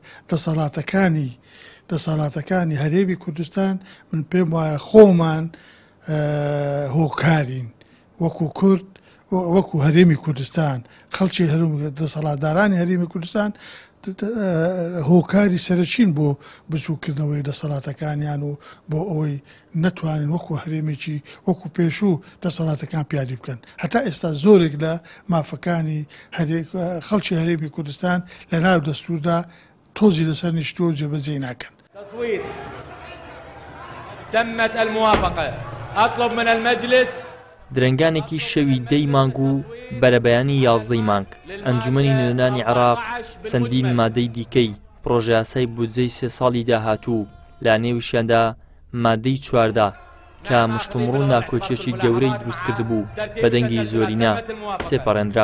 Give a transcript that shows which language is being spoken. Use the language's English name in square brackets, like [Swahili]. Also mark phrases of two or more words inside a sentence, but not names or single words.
[Central Kurdish] دەسەڵاتەکانی هەرێمی کوردستان من پێم وایە خۆمان هۆکارین وەکو کورد وەکو هەرێمی کوردستان، خەڵکی دەسەڵاتدارانی هەرێمی کوردستان هۆکاری سەرچین بۆ بچووکردنەوەی دەسەڵاتەکانیان و بۆ ئەوەی نەتوانین وەکو هەرێمێکی وەکو پێشوو دەسەڵاتەکان پیادی بکەن. هەتا ئێستا زۆرێک لە مافەکانی خەڵکی هەرێمی کوردستان لە ناو دەستوردا تۆزی لەسەر نیشتووە و جێبەجێ ناکەن. [Arabic] تصويت تمت الموافقة. أطلب من المجلس [Central Kurdish] درنگانێکی شەوی 10 مانگ و بەرەبەیانی 11 مانگ ئەنجومەنی نوێنەرانی عێراق چەندین مادەی دیکەی پرۆژە یاسای بودجەی 3 ساڵی داهاتوو لا نێویشیاندا مادەی 14 کە مشتومڕ و ناکۆچیەکی گەورەی دروستکرد بوو بە دەنگی زۆرینا تێپەڕێنرا.